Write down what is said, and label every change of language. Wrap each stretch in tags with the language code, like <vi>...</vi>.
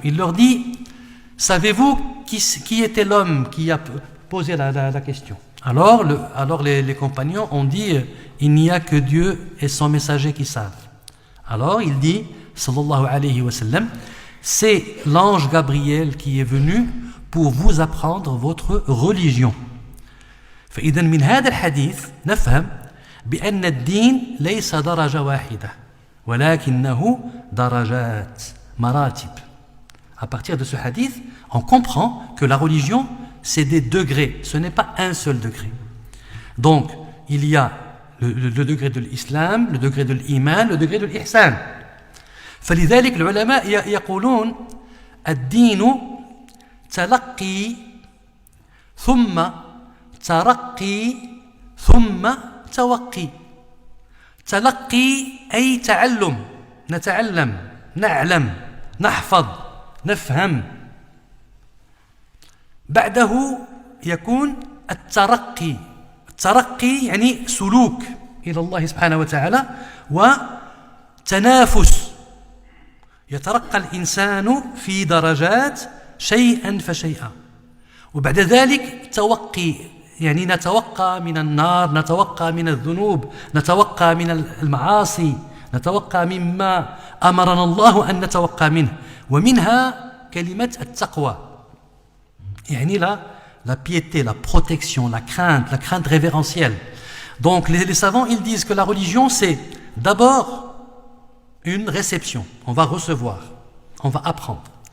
<fr>Il leur dit, savez-vous qui était l'homme qui a posé la question? Alors les compagnons ont dit, il n'y a que Dieu et son messager qui savent. Alors il dit, sallallahu alayhi wa sallam, c'est l'ange Gabriel qui est venu pour vous apprendre votre religion.</fr> <ar>فإذا من هذا الحديث نفهم بأن الدين ليس درجة واحدة ولكنه درجات مراتب.</ar> <fr>À partir de ce hadith, on comprend que la religion, c'est des degrés, ce n'est pas un seul degré. Donc, il y a le degré de l'islam, le degré de l'iman, le degré de l'ihsan.</fr> <ar>فلذلك العلماء يقولون الدين تلقي ثم ترقي ثم توقي. تلقي أي تعلم، نتعلم، نعلم، نحفظ، نفهم. بعده يكون الترقي. الترقي يعني سلوك إلى الله سبحانه وتعالى وتنافس. يترقى الإنسان في درجات شيئا فشيئا. وبعد ذلك توقي، يعني نتوقى من النار، نتوقى من الذنوب، نتوقى من المعاصي، نتوقى مما أمرنا الله أن نتوقى منه. ومنها كلمة التقوى، يعني</ar> <fr>la piété, la protection, la crainte révérentielle. Donc les savants, ils disent que la religion, c'est d'abord une réception, on va recevoir, on va apprendre.</fr>